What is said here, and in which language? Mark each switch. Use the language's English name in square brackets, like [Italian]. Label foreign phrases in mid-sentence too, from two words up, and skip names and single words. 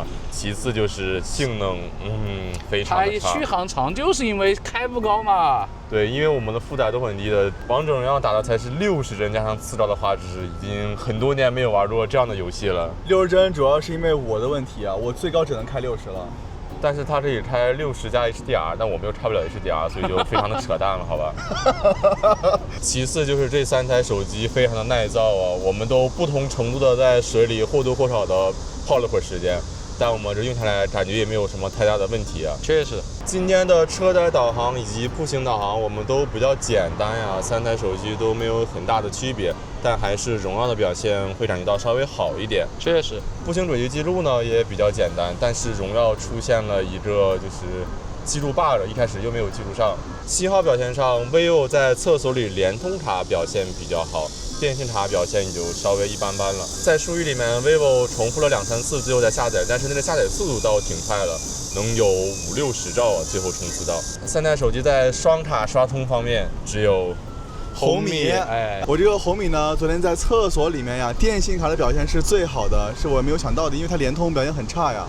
[Chinese] 其次就是性能，非常的差。它續航長就是因為開不高嘛。對，因為我們的負載都很低的，王者榮耀打的才是60幀加上4兆的畫質，已經很多年沒有玩過這樣的遊戲了。 60幀主要是因為我的問題啊，我最高只能開60 了。但是它可以開60加 HDR， 但我們又開不了 HDR， 所以就非常的扯淡了，好吧？其次就是這3台手機非常的耐造啊，我們都不同程度的在水裡或多或少的泡了會兒時間，但我們這用下來感覺也沒有什麼太大的問題啊。確實，今天的車載導航以及步行導航我們都比較簡單呀，3台手機都沒有很大的區別，但還是榮耀的表現會感覺到稍微好一點。確實，步行軌跡記錄呢也比較簡單，但是榮耀出現了一個就是記錄 bug， 一開始又沒有記錄上。信號表現上 vivo 在廁所裡聯通卡表現比較好，電信卡表現也就稍微一般般了。在數據裡面 vivo 重複了2、3次最後再下載，但是那個下載速度倒挺快了，能有50、60兆啊，最後衝刺到。3台手機在雙卡刷通方面只有紅米。哎，我这个红米呢，昨天在厕所里面呀，电信卡的表现是最好的，是我没有想到的，因为它联通表现很差呀。